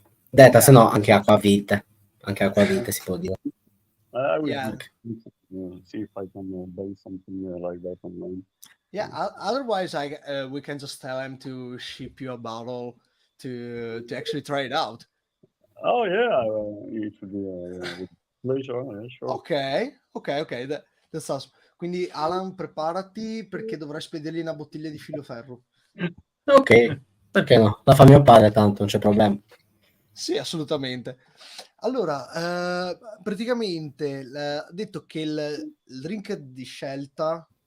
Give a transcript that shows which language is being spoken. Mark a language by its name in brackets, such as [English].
[Italian] Detta, se no anche acquavite. Anche acquavite si può dire. [English] I will see if I can buy something like that online. Yeah. Otherwise, we can just tell him to ship you a bottle to actually try it out. Oh yeah, it should be with pleasure. Yeah, sure. Ok. That's awesome. [Italian] Quindi Alan, preparati perché dovrai spedirgli una bottiglia di filo ferro. Ok, perché no? La fa mio padre, tanto non c'è problema. Sì, assolutamente. Allora, praticamente ha detto che il drink di scelta,